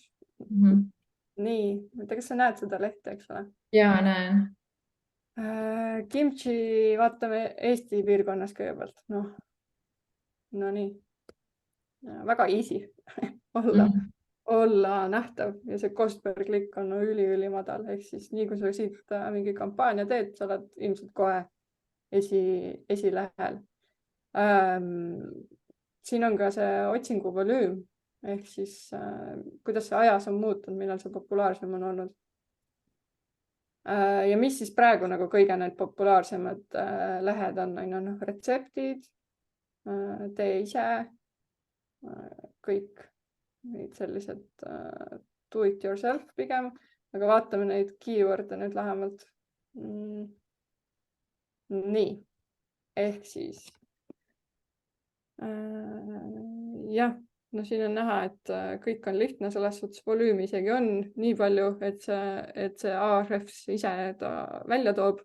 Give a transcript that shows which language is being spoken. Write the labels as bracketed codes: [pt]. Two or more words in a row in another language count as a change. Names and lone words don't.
[et] Nii, kas sa näed seda lehte, eks ole? Jaa, näen. Kimchi vaatame Eesti piirkonnas kõigepealt. No nii. Väga easy olla nähtav ja see [en] cost per click [et] on üli madal. Ehk siis nii, kui sa siit mingi kampaania teed, sa oled ilmselt kohe esilehel. Siin on ka see otsingu volüüm. Ehk siis, kuidas see ajas on muutunud, millal see populaarsem on olnud. Ja mis siis praegu nagu kõige need populaarsemad lehed on, retseptid, tee ise, kõik neid sellised [en] do it yourself [et] pigem, aga vaatame neid keyword'e nüüd lähemalt. Nii, ehk siis jah. No siin on näha, et kõik on lihtne, selles suhtes volüümi isegi on nii palju, et see Ahrefs ise ta välja toob.